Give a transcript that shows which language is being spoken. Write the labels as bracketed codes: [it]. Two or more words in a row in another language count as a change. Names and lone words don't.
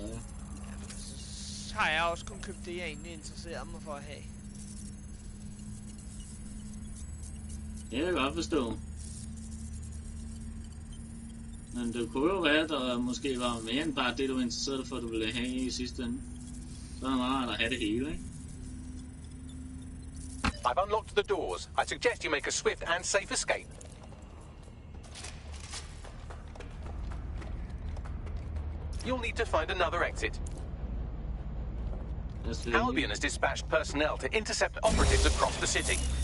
[da] Ja, så har jeg også kun købt det, jeg egentlig interesserer mig for at have. Det kan jeg godt forstå. Men det kunne jo være, at der måske var mere end bare det, du var interesseret for, at du ville have i sidste ende. Så er det meget at have det hele, ikke? [en] I've unlocked the doors. I suggest you make a swift and safe escape. You'll need to find another exit. Albion has dispatched personnel to intercept operatives across the city.